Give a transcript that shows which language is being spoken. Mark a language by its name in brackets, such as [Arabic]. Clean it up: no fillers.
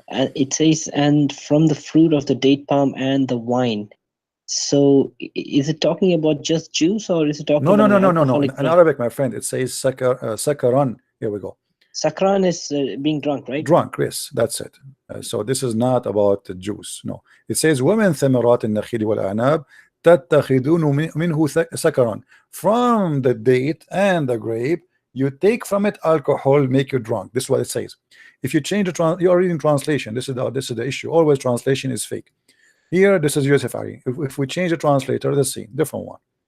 [English] It says, and from the fruit of the date palm and the wine. So is it talking about just juice, or is it talking about no. In Arabic, my friend, it says sakaran. Here we go. Sakran is being drunk, right? Drunk, yes, that's it. So this is not about the juice. No. It says [Arabic] وَمِنْ ثَمَرَاتِ النَّخِيلِ وَالْأَعْنَابِ تَتَّخِذُونَ مِنْهُ سَكَرًا. [English] From the date and the grape, you take from it alcohol, make you drunk. This is what it says. If you change the you are reading translation. This is the issue. Always translation is fake. Here, this is Yusuf Ali. If we change the translator, let's see, different one.